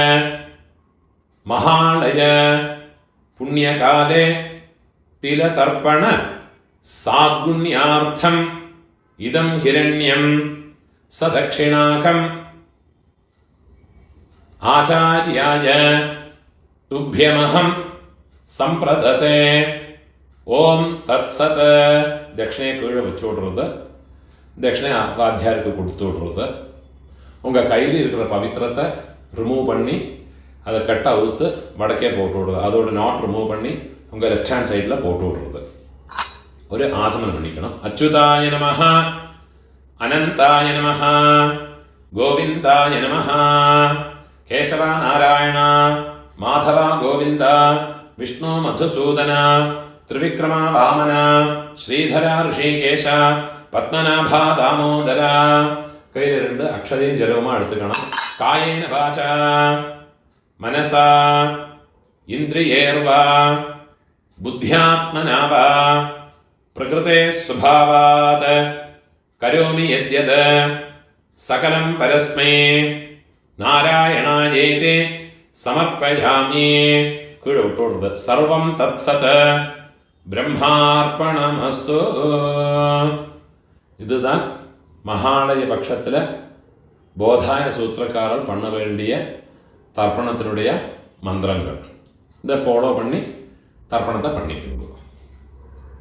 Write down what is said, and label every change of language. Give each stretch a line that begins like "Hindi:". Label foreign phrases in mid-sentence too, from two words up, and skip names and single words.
Sanskrit: മഹാളയ പുണ്യകാലേ തിലതർപ്പണ സാദ്ഗുണ്യാർത്ഥം ഇദം ഹിരണ്യം സദക്ഷിണാകം ആചാര്യായ തുഭ്യമഹം സംപ്രദത്തെ. ഓം തത്സത്.
Malayalam: ദക്ഷിണയെ കീഴെ വെച്ചു വിടുறது.
Tamil: தட்சிணை வாத்தியாருக்கு கொடுத்து விடுறது. உங்கள் கையில் இருக்கிற பவித்திரத்தை ரிமூவ் பண்ணி அதை கட்டாக அவுத்து வடக்கே போட்டு விடுறது. அதோட
English: knot remove
Tamil: பண்ணி உங்கள்
English: left hand side
Tamil: போட்டு விடுறது. ஒரு ஆசனம் பண்ணிக்கணும்.
Sanskrit: அச்சுதாய நமஹ அனந்தாய நமஹ கோவிந்தாய நமஹ கேசவ நாராயண மாதவ கோவிந்த விஷ்ணு மதுசூதன ത്രിവിക്രമ വാമന ശ്രീധര ഋഷികേശ പത്മനാഭ ദാമോദര.
Malayalam: കയ്യിൽ 2 അക്ഷതയും ജലവുമാണ് എടുത്തുക്കണം.
Sanskrit: കായേന വാച മനസ ഇന്ദ്രിയേർവ ബുദ്ധ്യാത്മനാവ പ്രകൃതേ സ്വഭാവാത് കരോമി യദ്യത് സകലം പരസ്മൈ നാരായണായേതി സമർപ്പയാമി.
Malayalam: കീഴെ വിട്ടോടുന്നത്.
Sanskrit: സർവം തത്സത് பிரம்மார்ப்பணமஸ்து.
Tamil: இதுதான் மகாலய பட்சத்தில் போதாய சூத்திரக்காரர் பண்ண வேண்டிய தர்ப்பணத்தினுடைய மந்திரங்கள். இதை ஃபாலோ பண்ணி தர்ப்பணத்தை பண்ணிக்கணும்.